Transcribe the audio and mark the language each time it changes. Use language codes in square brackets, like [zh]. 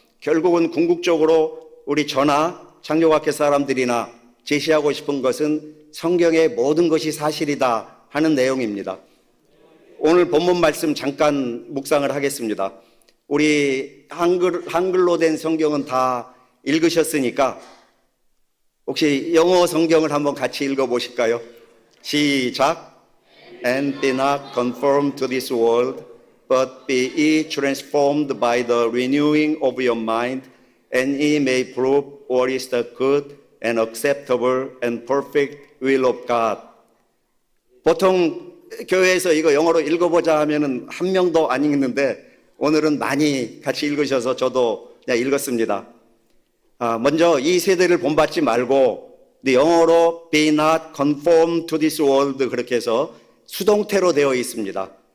[ko] 결국은 궁극적으로 우리 저나 창조과학회 사람들이나 제시하고 싶은 것은 성경의 모든 것이 사실이다 하는 내용입니다. 오늘 본문 말씀 잠깐 묵상을 하겠습니다. 우리 한글로 된 성경은 다 읽으셨으니까 혹시 영어 성경을 한번 같이 읽어보실까요? 시작. [en] And be not conformed to this world, but be ye transformed by the renewing of your mind, and ye may prove what is the good and acceptable and perfect will of God. [ko] 보통 교회에서 이거 영어로 읽어보자 하면은 한 명도 안 읽는데 오늘은 많이 같이 읽으셔서 저도 그냥 읽었습니다. 먼저 이 세대를 본받지 말고 영어로 [en] be not conformed to this world [ko] 그렇게 해서 수동태로 되어 있습니다.